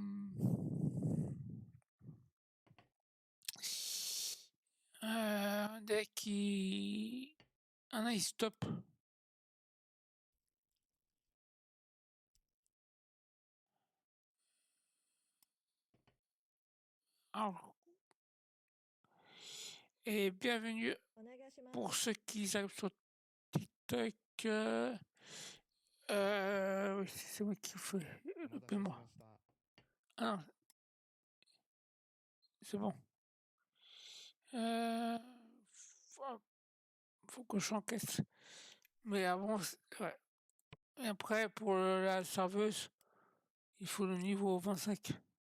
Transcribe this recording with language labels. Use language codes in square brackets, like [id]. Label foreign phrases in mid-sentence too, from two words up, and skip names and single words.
[fr] Un deck qui. Un il stop. Alors, et bienvenue [ja] お願いします。 [fr] pour ceux qui arrivent sur TikTok. Oui, c'est moi qui fais [ja] お [fr] le [ja] 待たせし [fr] paiement. [ja] ました。 [fr] Ah non, c'est bon. Faut, faut que j'encaisse. Mais avant, ouais. Et après, pour la serveuse, il faut le niveau 25.